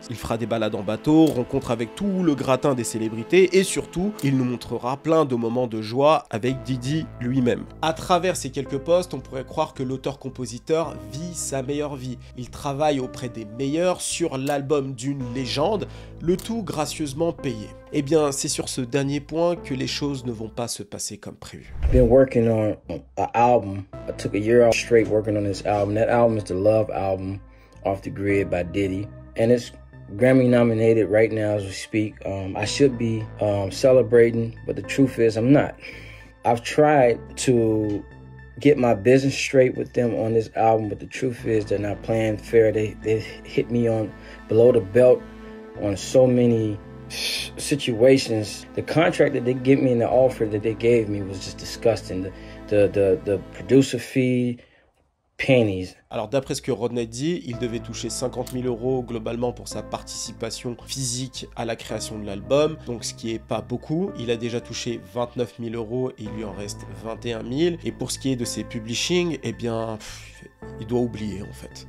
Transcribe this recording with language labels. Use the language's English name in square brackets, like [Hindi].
[French] Il fera des balades en bateau, rencontres avec tout le gratin des célébrités et surtout, il nous montrera plein de moments de joie avec Diddy lui-même. À travers ces quelques posts, on pourrait croire que l'auteur-compositeur vit sa meilleure vie. Il travaille auprès des meilleurs sur l'album d'une légende, le tout gracieusement payé. Eh bien, c'est sur ce dernier point que les choses ne vont pas se passer comme prévu. [English] Been working on an album. I took a year off straight working on this album. That album is the Love Album, Off the Grid by Diddy. And it's Grammy nominated right now as we speak. I should be celebrating, but the truth is I'm not. I've tried to get my business straight with them on this album, but the truth is they're not playing fair. They hit me on below the belt on so many situations. The contract that they gave me and the offer that they gave me was just disgusting. The producer fee, pennies. [French] Alors d'après ce que Rodney dit, il devait toucher 50 000 € globalement pour sa participation physique à la création de l'album, donc ce qui est pas beaucoup. Il a déjà touché 29 000 € et il lui en reste 21 000. Et pour ce qui est de ses publishing, eh bien, il doit oublier en fait.